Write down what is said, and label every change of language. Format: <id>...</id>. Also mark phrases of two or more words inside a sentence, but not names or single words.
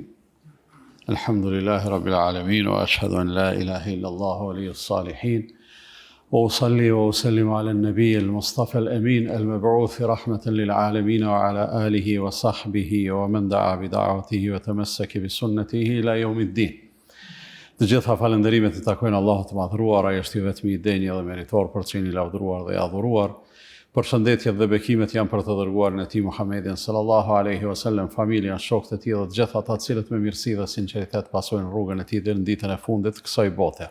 <ar>الحمد لله رب العالمين وأشهد أن لا إله إلا الله ولي الصالحين. وأصلي وأسلم على النبي المصطفى الأمين المبعوث رحمة للعالمين وعلى آله وصحبه ومن دعا بدعوته وتمسك بسنته إلى يوم الدين.</ar> <sq>Të gjitha falënderimet I takojnë Allahut të madhëruar, ai është I vetmi I denjë dhe meritor për të qenë I lavdëruar dhe I adhuruar. Përshëndetjet dhe bekimet janë për të dërguarin e tij Muhammedin</sq> <ar>صلى الله عليه وسلم,</ar> <sq>familjen, shokët e tij dhe të gjithë ata të cilët me mirësi dhe sinqeritet pasojnë rrugën e tij deri në ditën e fundit të kësaj bote.</sq>